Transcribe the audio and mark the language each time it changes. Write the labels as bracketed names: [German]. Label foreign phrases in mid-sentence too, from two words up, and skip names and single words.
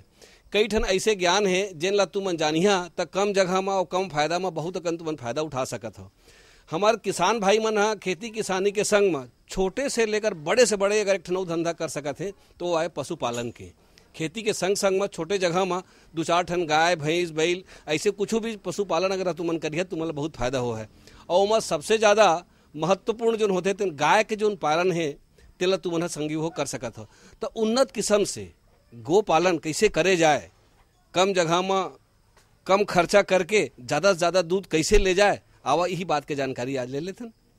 [Chhattisgarhi] कई ठन ऐसे ज्ञान है जिन ला तुमन जानिहा त कम जगह में और कम फायदा में बहुत अकन तुमन फायदा उठा सकत हो। हमार किसान भाई मन हाँ खेती किसानी के संग में छोटे से लेकर बड़े से बड़े अगर एक ठन धंधा कर सकत है तो आए पशुपालन के। खेती के संग संग में छोटे जगह में 2-4 ठन गाय भैंस बैल ऐसे कुछ भी पशुपालन अगर तुमन करिए तुम्हारा बहुत फायदा हो है। और उमा सबसे ज़्यादा महत्वपूर्ण जो होते तो गाय के जो पालन है तेला तुमन संगी हो कर सकत हो। तो उन्नत किस्म से गो पालन कैसे करे जाए, कम जगह में कम खर्चा करके ज़्यादा से ज़्यादा दूध कैसे ले जाए, आवा यही बात के जानकारी आज ले लेते हैं।